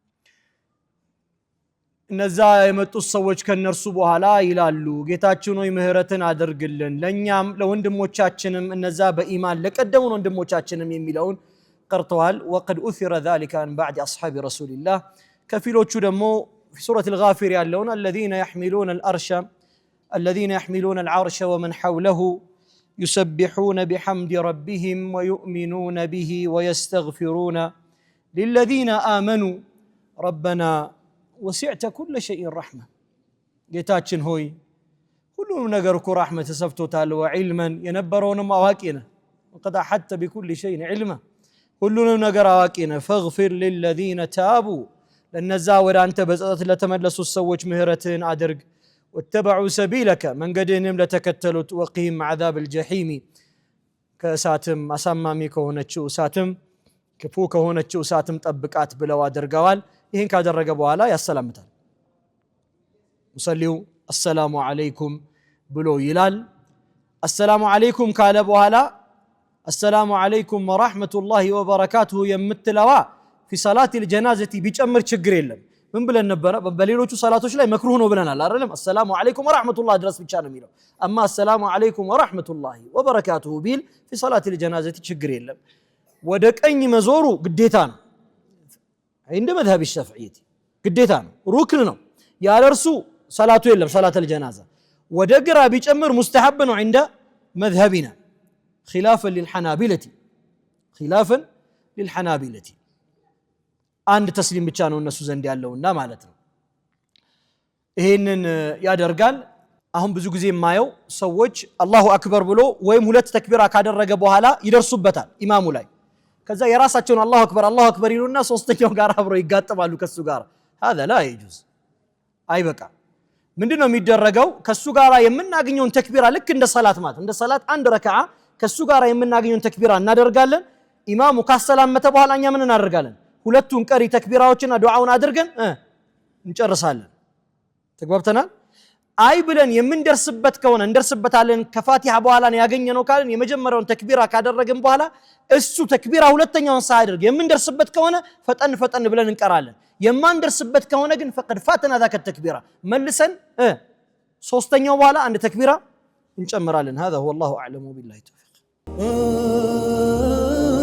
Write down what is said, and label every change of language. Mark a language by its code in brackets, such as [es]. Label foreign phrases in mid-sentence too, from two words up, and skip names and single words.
[am] እነዛ የመጡት ሰዎች ከነርሱ በኋላ ይላሉ ጌታችን ሆይ ምህረትን አድርግልን ለኛም ለወንድሞቻችንም እነዛ በኢማን ለቀደሙ ወንድሞቻችንም የሚለውን ቀርተዋል። [ar] وقد أثر ذلك عن بعد أصحاب رسول الله [am] ከፊሎቹ ደግሞ [ar] في سورة الغافر [am] ያለውን [ar] الذين يحملون العرش ومن حوله يسبحون بحمد ربهم ويؤمنون به ويستغفرون للذين آمنوا ربنا وسعت كل شيء [am] رحمة ጌታችን ሆይ ሁሉንም ነገር እኮ ረሕመት ተሰፍቶታል وعلما የነበረውንም አዋቂነ [ar] وقد أحطت بكل شيء علما [am] ሁሉንም ነገር አዋቂነ [ar] فاغفر للذين تابوا [am] ለነዛ ወደ አንተ በጸጸት ለተመለሱት ሰዎች ምህረትን አድርግ [ar] واتبعوا سبيلك [am] መንገድህንም ለተከተሉት [ar] وقهم عذاب الجحيم [am] ከእሳትም አሳማሚ ከሆነችው እሳትም ክፉ ከሆነችው እሳትም ጠብቃት ብለው አድርገዋል። ይህን ካደረገ በኋላ ያሰላምታል። ሙሰሊው [ar] السلام عليكم [am] ብሎ ይላል። [ar] السلام عليكم [am] ካለ በኋላ [ar] السلام عليكم ورحمة الله وبركاته [am] የምትለዋ [ar] في صلاة الجنازة [am] ቢጨምር ችግር የለም። ምን ብለን ነበረ? በሌሎቹ ሰላቶች ላይ መክሩህ ነው ብለናል አይደለም? [ar] السلام عليكم ورحمة الله [am] ድረስ ብቻ ነው የሚለው። አማ [ar] السلام عليكم ورحمة الله وبركاته [am] ቢል [ar] في صلاة الجنازة [am] ችግር የለም። ወደ ቀኝ መዞሩ ግዴታ ነው። [ar] عند مذهب الشافعية [am] ግዴታ ነው፣ ሩክን ነው። ያለ እርሱ ሰላቱ የለም። [ar] صلاة الجنازة [am] ወደ ግራ ቢጨምር ሙስተሐብ ነው [ar] عند مذهبنا خلافا [am] للحنابلة አንድ ተስሊም ብቻ ነው እነሱ ዘንድ ያለውና ማለት ነው። ይሄንን ያደርጋል። አሁን ብዙ ጊዜ የማየው ሰዎች [ar] الله أكبر [am] ብሎ ወይም ሁለት ተክቢራ ካደረገ በኋላ ይደርሱበታል ኢማሙ ላይ። ከዛ የራሳቸውን [ar] الله أكبر [am] ይሉና ሶስተኛው ጋር አብረው ይጋጠማሉ ከሱ ጋር። [ar] هذا لا يجوز [am] አይበቃ። ምንድነው የሚደረገው? ከሱ ጋር የምናገኘውን ተክቢራ ልክ እንደ ሰላት ማለት እንደ ሰላት አንድ ረካዓ ከሱ ጋር የምናገኘውን ተክቢራ እናደርጋለን። ኢማሙ ካሰላመተ በኋላ እኛ ምን እናደርጋለን? ሁለቱን ቀሪ ተክቢራዎችና ዱዓውን አድርገን እንጨርሳለን። ተግባብተናል። አይ ብለን የምንደርስበት ከሆነ እንደርስበታለን ከፋቲሃ በኋላ ነው ያገኘነው ካለን የመጀመሪያውን ተክቢራ ካደረግን በኋላ እሱ ተክቢራ ሁለተኛውን ሳያደርግ የምንደርስበት ከሆነ ፈጠን ብለን እንቀራለን የማንደርስበት ከሆነ ግን ፈቀድ ፋተና [ar] ذاك التكبيرة [am] መልሰን ሶስተኛው በኋላ አንድ ተክቢራ እንጨምራለን [ar] هذا هو الله اعلم بالله التوفيق